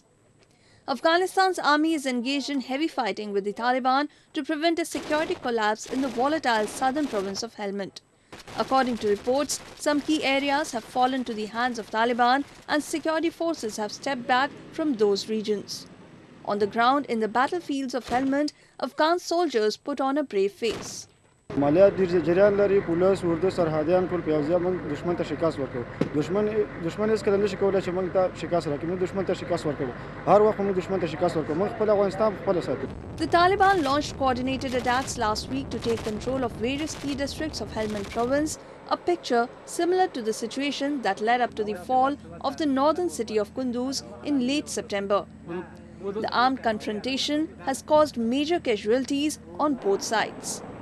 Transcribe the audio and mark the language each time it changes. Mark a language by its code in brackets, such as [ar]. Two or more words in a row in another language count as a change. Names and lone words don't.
[en] Afghanistan's army is engaged in heavy fighting with the Taliban to prevent a security collapse in the volatile southern province of Helmand. According to reports, some key areas have fallen to the hands of Taliban and security forces have stepped back from those regions. On the ground in the battlefields of Helmand, Afghan soldiers put on a brave face. [ps] عملیات ډیر جریان لري پولیس اردو سرحدیان ټول پیاوځي موږ دشمن ته شکست ورکړو دشمن هیڅ کله نشي کولای چې موږ ته شکست راکړي موږ دشمن ته شکست ورکړو هر وخت موږ دشمن ته شکست ورکړو موږ خپل افغانستان خپل ساتو. [en] The Taliban launched coordinated attacks last week to take control of various key districts of Helmand province, a picture similar to the situation that led up to the fall of the northern city of Kunduz in late September. The armed confrontation has caused major casualties on both sides.